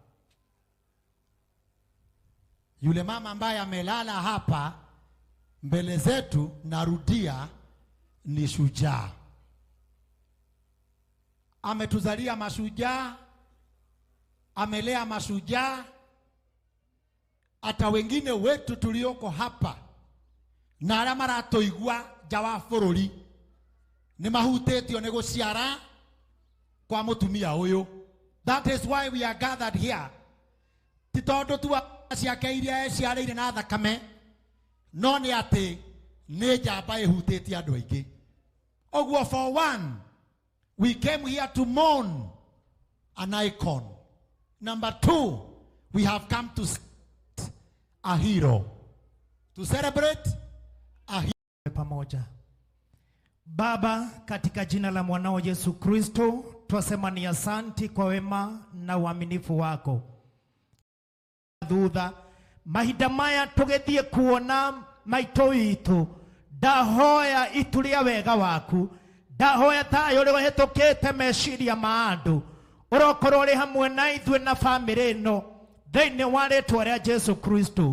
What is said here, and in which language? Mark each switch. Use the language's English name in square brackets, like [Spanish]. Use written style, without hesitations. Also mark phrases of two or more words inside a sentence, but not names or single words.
[Swahili] Yule mama ambaye amelala hapa mbele zetu, narudia, ni shujaa. Ametuzalia mashujaa, amelea mashujaa. Hata wengine wetu tulioko hapa na [Kikuyu] arĩa maratoigua nja wa bũrũri ni mahutetio ni guciara kwa mutumia uyu. [English] That is why we are gathered here. [Kikuyu] Ti tondu tu ciake iria ciarĩire na thakame, no nĩ atĩ nĩ njamba ĩhutĩtie andũ aingĩ. Oguo, [English] for one, we came here to mourn an icon. Number two, we have come to celebrate a hero. To celebrate a hero. [Swahili] Pamoja. Baba, katika jina la mwanao Yesu Kristo, twasema ni asanti kwa wema na uaminifu wako. [Kikuyu] Thutha mahinda maya tugethie kuona maito witu, ndahoya ituria wega waku, ndahoya tayo ri wahetukite meciria ma andu, urokorwo ri hamwe na ithwe na family no thiini wa ritwa ria Jesu Kristo.